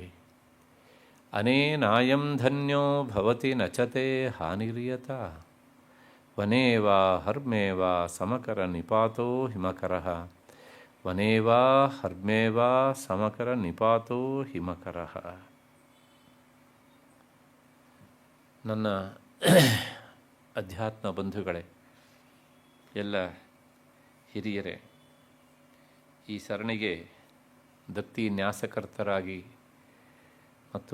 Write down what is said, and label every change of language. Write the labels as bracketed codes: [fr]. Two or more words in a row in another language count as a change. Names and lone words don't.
[sa] ಅನೇನಾಯಂ ಧನ್ಯೋ ಭವತಿ ನಚತೆ ಹಾನಿರ್ಯತ ವನೇ ವಾ ಹರ್ಮೇ ವಾ ಸಮಕರ ನಿಪಾತೋ ಹಿಮಕರಃ ವನೇ ವಾ ಹರ್ಮೇ ವಾ ಸಮಕರ ನಿಪಾತೋ ಹಿಮಕರಃ. [kn] ನನ್ನ ಅಧ್ಯಾತ್ಮ ಬಂಧುಗಳೇ, ಎಲ್ಲ ಹಿರಿಯರೇ, ಈ ಸರಣಿಗೆ ದತ್ತಿ ನ್ಯಾಸಕರ್ತರಾಗಿ ಮತ್ತು